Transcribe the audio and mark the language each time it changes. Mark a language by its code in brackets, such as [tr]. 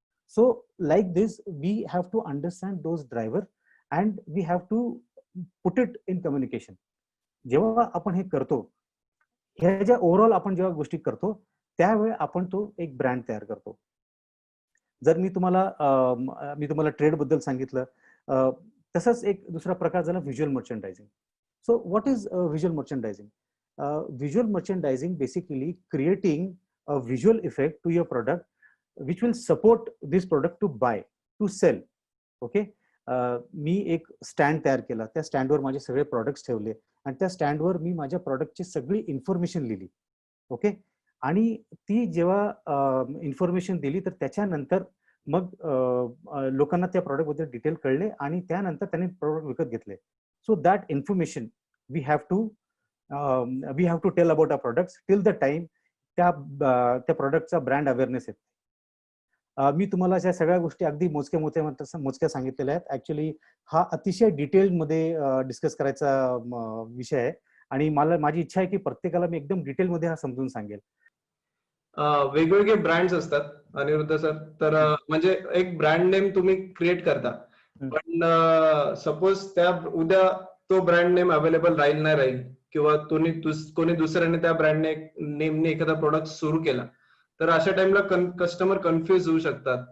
[en] So like this we have to understand those driver and we have to put it in communication. [mr] जेव्हा आपण हे करतो, ह्या ज्या ओव्हरऑल आपण जेव्हा गोष्टी करतो त्यावेळी आपण तो एक ब्रँड तयार करतो. जर मी तुम्हाला ट्रेड बद्दल सांगितलं, तसंच एक दुसरा प्रकार झाला visual मर्चंडायझिंग. [en] So what is visual merchandising? Visual merchandising basically creating a visual effect to your product which will support this product to buy, to sell. Okay? [mr] मी एक स्टँड तयार केला, त्या स्टँडवर माझे सगळे प्रॉडक्ट्स ठेवले आणि त्या स्टँडवर मी माझ्या प्रॉडक्टची सगळी इन्फॉर्मेशन लिहिली. ओके? आणि ती जेव्हा इन्फॉर्मेशन दिली तर त्याच्यानंतर मग लोकांना त्या प्रॉडक्ट बद्दल डिटेल कळले आणि त्यानंतर त्यांनी प्रॉडक्ट विकत घेतले. [en] So that information we have to tell about our products till the time [mr] त्या प्रॉडक्टचा ब्रँड अवेअरनेस आहे. मी तुम्हाला ज्या सगळ्या गोष्टी अगदी मोजक्या सांगितलेल्या आहेत. ऍक्च्युली हा अतिशय डिटेल मध्ये डिस्कस करायचा विषय आहे आणि माझी इच्छा आहे की प्रत्येकाला मी एकदम डिटेल मध्ये हा समजून सांगेल. वेगवेगळे ब्रँड्स असतात अनिरुद्ध सर, तर म्हणजे एक ब्रँड नेम तुम्ही क्रिएट करता, पण सपोज त्या उद्या तो ब्रँड नेम अवेलेबल राहील नाही राहील किंवा कोणी दुसऱ्याने त्या ब्रँड नेमने एखादा प्रोडक्ट सुरू केला तर अशा टाइमला कस्टमर कन्फ्युज होऊ शकतात.